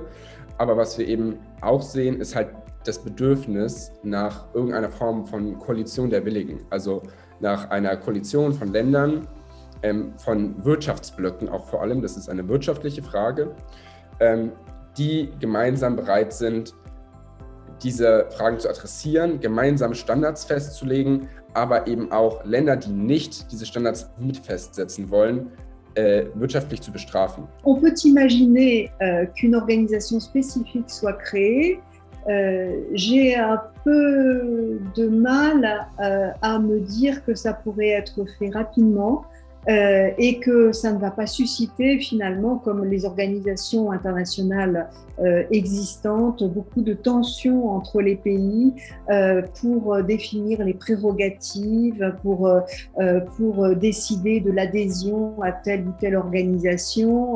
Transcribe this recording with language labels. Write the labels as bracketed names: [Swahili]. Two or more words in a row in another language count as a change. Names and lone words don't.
[German] Aber was wir eben auch sehen, ist halt das Bedürfnis nach irgendeiner Form von Koalition der Willigen, also nach einer Koalition von Ländern, von Wirtschaftsblöcken auch vor allem, das ist eine wirtschaftliche Frage, die gemeinsam bereit sind, diese Fragen zu adressieren, gemeinsame Standards festzulegen, aber eben auch Länder, die nicht diese Standards mit festsetzen wollen, wirtschaftlich zu bestrafen. [French] On peut imaginer qu'une organisation spécifique soit créée. J'ai un peu de mal à me dire que ça pourrait être fait rapidement et que ça ne va pas susciter finalement, comme les organisations internationales existantes, beaucoup de tensions entre les pays pour définir les prérogatives, pour décider de l'adhésion à telle ou telle organisation.